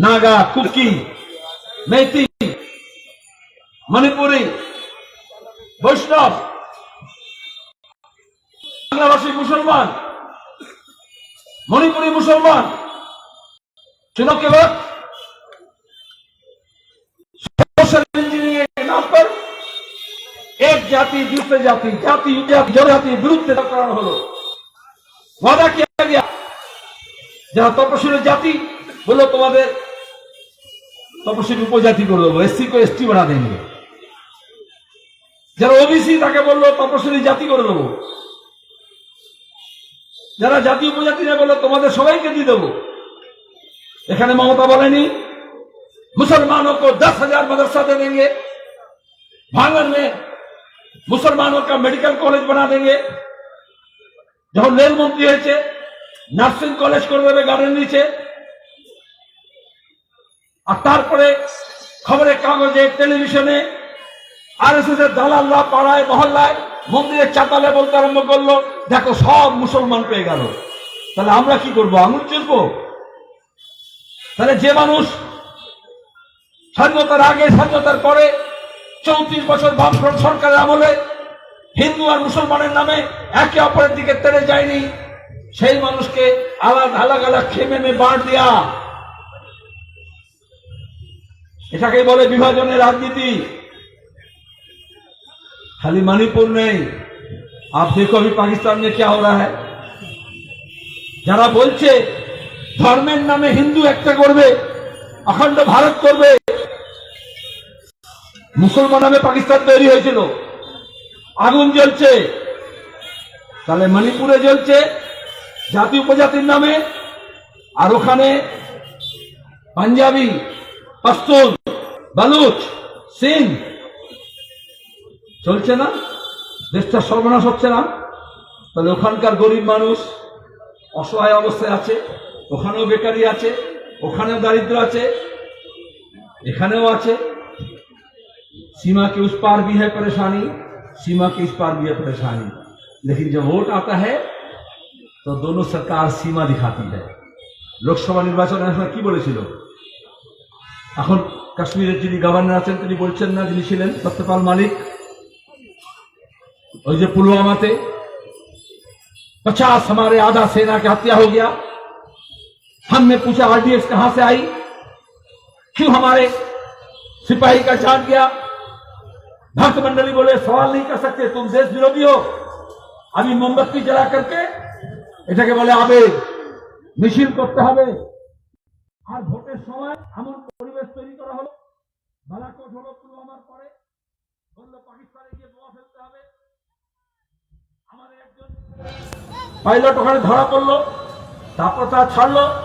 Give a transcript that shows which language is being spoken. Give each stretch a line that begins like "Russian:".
Hindi: Naga, cookie, Maiti, Manipuri, वैष्णव, बांग्लाभाषी मुसलमान, मणिपुरी मुसलमान चुनाव के वक्त सोशल इंजीनियरिंग के नाम पर एक जाति दूसरे जाति, जाति जनजाति विरुद्ध कराना हलो। वादा किया गया जहां तपशिली जाति बोलो तुम्हारे तपशिली उपजाति कर देवो, एससी को एसटी बना देंगे।
Bangla: যারা ওবিসি তাকে বললো তপশিলি জাতি করে দেবো। যারা জাতি উপজাতি না বললো তোমাদের সবাইকে দিয়ে দেবো। এখানে মমতা বলেনি
Hindi: मुसलमानों को 10,000 मदरसा दे देंगे, भांगन में मुसलमानों का मेडिकल कॉलेज बना देंगे।
Bangla: যখন রেল মন্ত্রী হয়েছে নার্সিং কলেজ করে দেবে গার্ডেন নিচে। আর তারপরে খবরের কাগজে, টেলিভিশনে आरएसएस দালালরা পাড়ায় মহল্লায় মন্দিরের চাতালে বলতে আরম্ভ করলো দেখো সব মুসলমান পেয়ে গেল। তাহলে আমরা কি করবো? আঙুল চুষবো? তাহলে যে মানুষ স্বাধীনতার আগে, স্বাধীনতার পরে 34 বছর বামফ্রন্ট সরকারের আমলে হিন্দু আর মুসলমানের নামে একে অপরের দিকে তেড়ে যায়নি, সেই মানুষকে আলাদা আলাদা
Hindi: খেমে মে বাঁট দেয়া,
Bangla: এটাকে বলে বিভাজনের রাজনীতি।
Hindi: खाली मणिपुर नहीं, आप देखो अभी पाकिस्तान में क्या हो रहा है।
Bangla: যারা বলছে ধর্মের নামে হিন্দু একটা করবে, অখণ্ড ভারত করবে, মুসলমান নামে পাকিস্তান তৈরি হয়েছিল, আগুন জ্বলছে। তাহলে মণিপুরে জ্বলছে জাতি উপজাতির নামে, আর ওখানে পাঞ্জাবি, পশতুন, বালুচ, সিং চলছে না। দেশটা সর্বনাশ হচ্ছে না। তাহলে ওখানকার গরিব মানুষ অসহায় অবস্থায় আছে, ওখানেও বেকারি আছে, ওখানেও দারিদ্র আছে, এখানেও আছে।
Hindi: सीमा के उस पार भी है परेशानी, सीमा के इस पार भी है परेशानी। लेकिन जब वोट आता है तो दोनों सरकार सीमा दिखाती है।
Bangla: লোকসভা নির্বাচনের সময় কি বলেছিল? এখন কাশ্মীরের যিনি গভর্নর আছেন তিনি বলছেন না, যিনি ছিলেন সত্যপাল মালিক,
Hindi: और जो पुलवामा थे 50 हमारे आधा सेना की हत्या हो गया। हमने पूछा आरडीएक्स कहां से आई, क्यों हमारे सिपाही का जान गया? भक्त मंडली बोले सवाल नहीं कर सकते, तुम देश विरोधी हो,
Bangla: আমি মোমবাতি জ্বালা করকে এটাকে বলে আবেগ, মিছিল করতে হবে। আর ভোটের সময় এমন পরিবেশ তৈরি করা হলো, বালাকোট হলো পুলওয়ামার পরে, বললো পাকিস্তানে গিয়ে বোমা ফেলতে হবে। আমাদের একজন পাইলট ওখানে ধরা পড়লো, তারপর তা ছাড়লো।